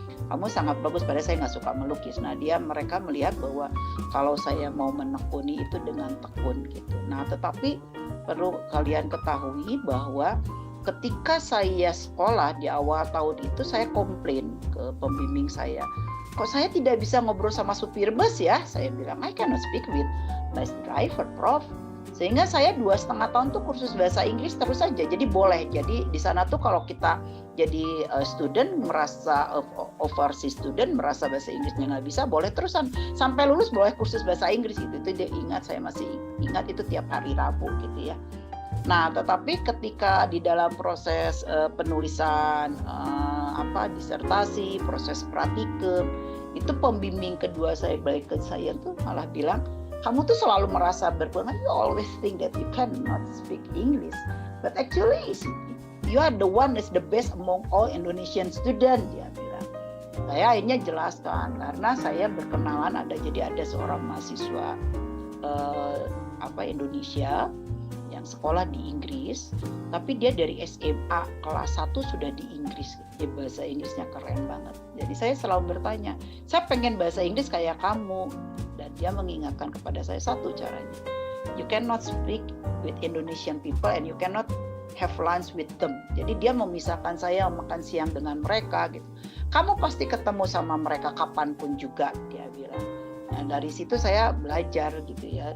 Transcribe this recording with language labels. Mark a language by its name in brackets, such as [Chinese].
[Indonesian] Kamu sangat bagus, padahal saya nggak suka melukis. Nah, mereka melihat bahwa kalau saya mau menekuni itu dengan tekun gitu. Nah, tetapi perlu kalian ketahui bahwa ketika saya sekolah di awal tahun itu, saya komplain ke pembimbing saya, kok saya tidak bisa ngobrol sama supir bus ya? Saya bilang, [English] I cannot speak with bus driver, Prof. [Indonesian] Sehingga saya 2,5 tahun tuh kursus bahasa Inggris terus saja. Jadi boleh. Jadi di sana tuh kalau kita jadi student merasa overseas student merasa bahasa Inggrisnya nggak bisa, boleh terusan sampai lulus boleh kursus bahasa Inggris gitu. Itu dia ingat, saya masih ingat itu tiap hari Rabu gitu ya. Nah, tetapi ketika di dalam proses penulisan disertasi, proses praktikum, itu pembimbing kedua saya balik ke saya tuh malah bilang, kamu tuh selalu merasa berkurang. [English] You always think that you cannot speak English, but actually you are the one is the best among all Indonesian student, [Indonesian] dia bilang. Saya akhirnya jelaskan karena saya berkenalan ada seorang mahasiswa Indonesia yang sekolah di Inggris, tapi dia dari SMA kelas 1 sudah di Inggris. Dia bahasa Inggrisnya keren banget. Jadi saya selalu bertanya, saya pengen bahasa Inggris kayak kamu. Dan dia mengingatkan kepada saya satu caranya. [English] You cannot speak with Indonesian people and you cannot have lunch with them. [Indonesian] Jadi dia memisahkan saya makan siang dengan mereka gitu. Kamu pasti ketemu sama mereka kapanpun juga, dia bilang. Nah, dari situ saya belajar gitu ya.